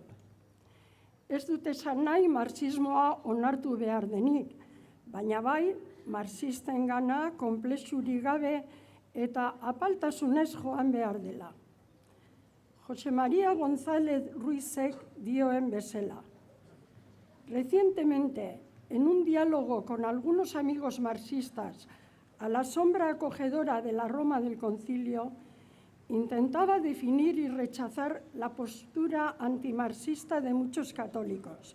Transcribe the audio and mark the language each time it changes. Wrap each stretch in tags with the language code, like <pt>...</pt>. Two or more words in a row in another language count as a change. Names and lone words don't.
<eu>Ez dut esan nahi marxismoa onartu behar denik, baina bai marxistengana konplexurik gabe eta apaltasunez joan behar dela. José María González Ruizek dioen bezala.</eu> <es>Recientemente, en un diálogo con algunos amigos marxistas a la sombra acogedora de la Roma del Concilio, intentaba definir y rechazar la postura antimarxista de muchos católicos.</es>